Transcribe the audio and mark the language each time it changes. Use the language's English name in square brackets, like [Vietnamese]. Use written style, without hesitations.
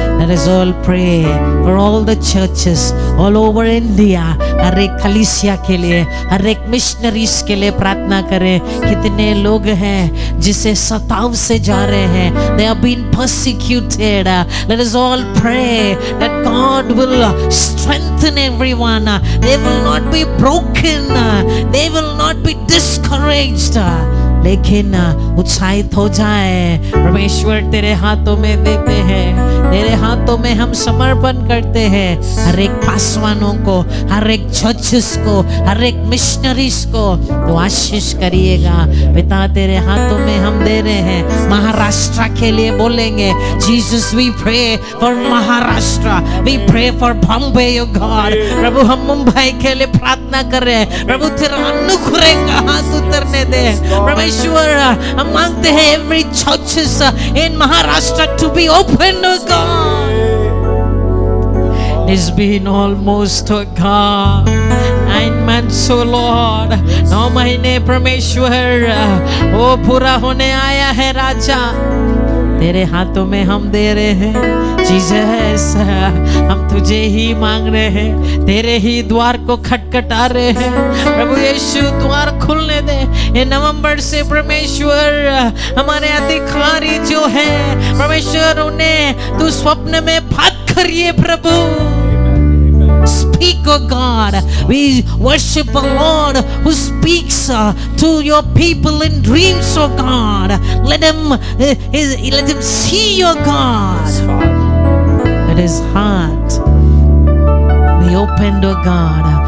[English] Let us all pray for all the churches all over India. [Hindi] हर एक कलीसिया के लिए, हर एक मिशनरीज के लिए प्रार्थना करें। कितने लोग हैं जिसे सताव से जा रहे हैं। [English] They are being persecuted. Let us all pray that God will strengthen everyone. They will not be broken. They will not be discouraged. [Hindi] लेकिन उत्साहित हो जाए। परमेश्वर तेरे हाथों में देते हैं, तेरे हाथों में हम समर्पण करते हैं। हर एक पासवानों को, हर एक चर्चेस को, हर एक मिशनरीज को तो आशीष करिएगा। पिता तेरे हाथों में हम दे रहे हैं। महाराष्ट्र के लिए बोलेंगे, [English] Jesus we pray for Maharashtra, we pray for Bombay oh God. [Hindi] प्रभु हम मुंबई के लिए प्रार्थना कर रहे हैं। प्रभु तेरा अनुग्रह का हाथ उतरने दे। परमेश्वर हम मांगते हैं [English] every churches in Maharashtra to be open, oh God. It's been almost, oh God, 9 months, oh Lord. [Hindi] 9 महीने परमेश्वर वो पूरा होने आया है राजा। तेरे हाथों में हम दे रहे हैं जीसस। हम तुझे ही मांग रहे हैं, तेरे ही द्वार को खटखटा रहे हैं। प्रभु यीशु द्वार खुलने दे। ये नवंबर से परमेश्वर हमारे अधिकारी जो हैं परमेश्वर उन्हें तू स्वप्न में बात करिए प्रभु। [English] Speak, oh God. We worship a Lord who speaks to your people in dreams, oh God. Let them see your God. Let his heart be opened, oh God.